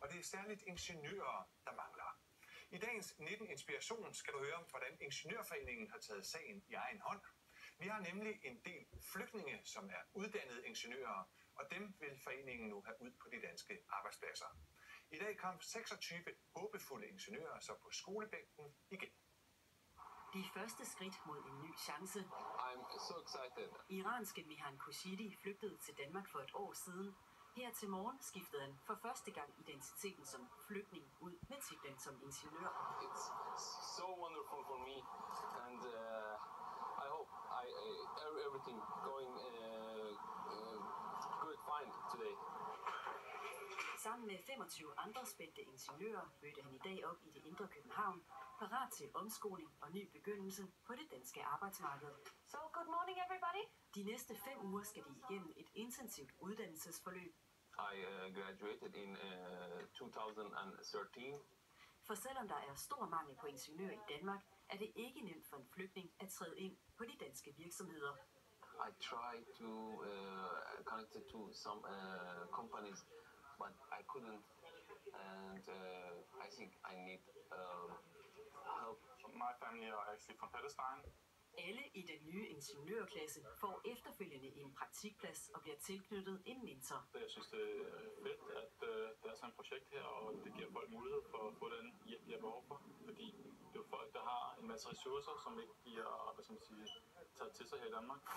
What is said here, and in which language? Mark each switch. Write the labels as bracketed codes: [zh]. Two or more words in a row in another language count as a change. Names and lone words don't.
[da] særligt ingeniører, der mangler. I dagens 19 Inspiration skal du høre, hvordan Ingeniørforeningen har taget sagen i egen hånd. Vi har nemlig en del flygtninge, som er uddannede ingeniører, og dem vil foreningen nu have ud på de danske arbejdspladser. I dag kom 26 håbefulde ingeniører så på skolebænken igen. De første skridt mod en ny chance. [en] I'm so excited. [da] Iranske Mihan Khoshidi flygtede til Danmark for et år siden. Her til morgen skiftede han for første gang identiteten som flygtning ud med titlen som ingeniør. [en] It's so wonderful for me, and I hope everything going good fine today. [da] Sammen med 25 andre spændte ingeniører mødte han i dag op i det indre København, parat til omskoling og ny begyndelse på det danske arbejdsmarked. [en] So, good morning everybody. [da] De næste 5 uger skal de igennem et intensivt uddannelsesforløb. [en] I graduated in 2013. [da] For selvom der er stor mangel på ingeniører i Danmark, er det ikke nemt for en flygtning at træde ind på de danske virksomheder. [en] I tried to connect it to some companies, but I couldn't, and I think I need help. My family are actually from Palestine. [da] Alle i den nye ingeniørklasse får efterfølgende en praktikplads og bliver tilknyttet en mentor. Jeg synes, det er fedt, at der er sådan et projekt her, og det giver folk mulighed for at få den hjælp, de har behov for. Fordi det er jo folk, der har en masse ressourcer, som ikke bliver taget til sig her i Danmark.